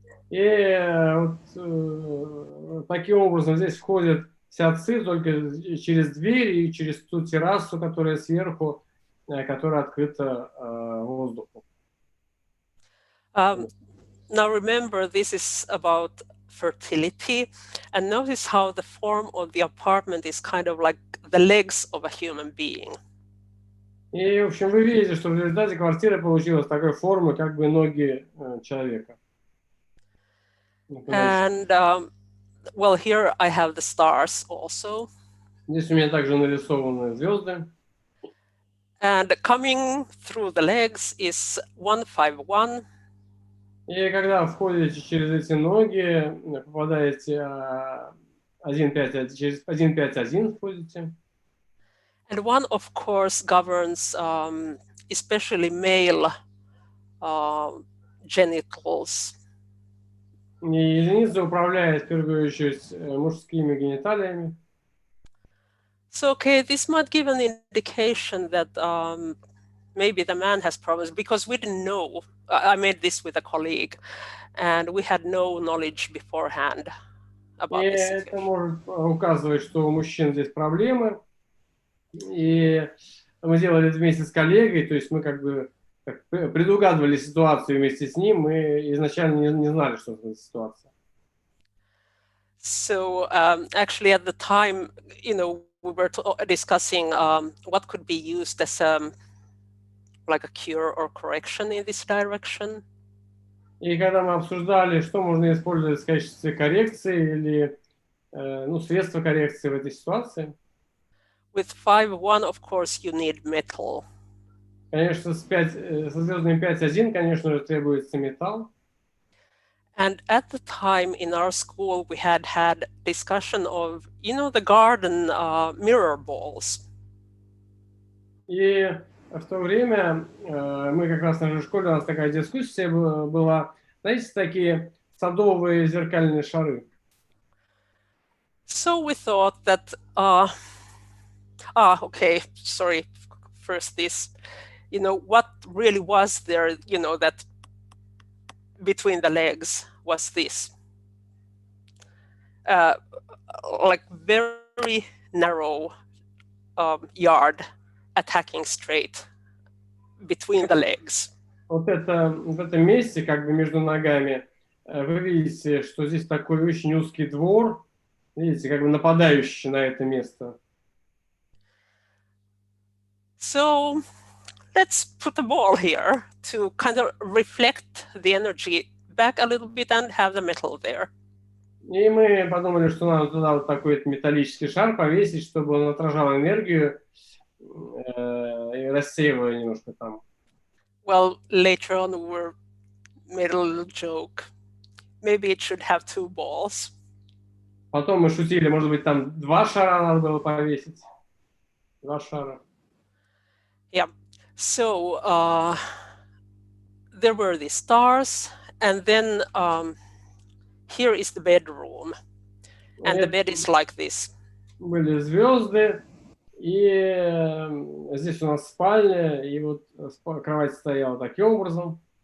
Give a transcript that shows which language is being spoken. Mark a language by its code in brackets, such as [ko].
[ru] И вот таким образом здесь входит вся ци только через дверь и через ту террасу, которая сверху, которая открыта воздуху. [en] Now remember, this is about fertility, and notice how the form of the apartment is kind of like the legs of a human being. [ru] И, в общем, вы видите, что в результате квартира получилась такой формы, как бы ноги человека. [en] And well, here I have the stars also. [ru] Здесь у меня также нарисованы звезды. [en] And coming through the legs is 151. [ru] И когда входите через эти ноги, попадаете 151, через 151 входите. [en] And one, of course, governs especially male genitals. [ru] И единица управляет, в первую очередь, мужскими гениталиями. [en] So, okay, this might give an indication that maybe the man has problems, because we didn't know. I made this with a colleague, and we had no knowledge beforehand about [ru] И [en] this. [ru] это может указывать, что у мужчин здесь проблемы. И мы делали это вместе с коллегой, то есть мы как бы предугадывали ситуацию вместе с ним, мы изначально не знали, что это за ситуация. [en] So actually at the time, you know, we were discussing what could be used as like a cure or correction in this direction. [ru] И когда мы обсуждали, что можно использовать в качестве коррекции или средства коррекции в этой ситуации. [en] With 5-1, of course, you need metal. [ru] Конечно, со звездами 5-1, конечно же, требуется металл. [en] And at the time in our school, we had discussion of, you know, the garden mirror balls. [ru] И в то время мы как раз в нашей школе, у нас такая дискуссия была, знаете, такие садовые зеркальные шары. [en] So we thought that, okay, sorry, first this, you know, what really was there, you know, that between the legs was this, like very narrow yard attacking straight between the legs. [ru] Вот это, в этом месте, как бы между ногами, вы видите, что здесь такой очень узкий двор, видите, как бы нападающий на это место. [en] So let's put a ball here to kind of reflect the energy back a little bit and have the metal there. [ru] И мы подумали, что надо туда вот такой металлический шар повесить, чтобы он отражал энергию и рассеивал немножко там. [en] Well, later on we made a little joke. Maybe it should have 2 balls. [ru] Потом мы шутили, может быть, там 2 шара надо было повесить. 2 шара. [en] Yeah. So there were the stars, and then here is the bedroom, and the bed is like this. [ru] Были звезды, и здесь у нас спальня, и вот кровать стояла таким образом.